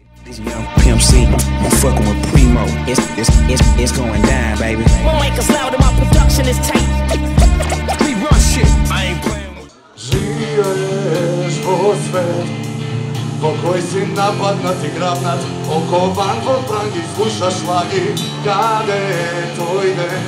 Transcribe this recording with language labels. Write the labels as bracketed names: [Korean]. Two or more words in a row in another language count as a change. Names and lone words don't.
[English] Young Pimp C, I'm fucking with Primo. It's going down, baby. My mic is loud and my production is tight. We run shit. I ain't playing with. [Macedonian] Живееш во свет во кој си нападнат и грабнат, окован во пранги, слушаш лаги, каде е тој ден?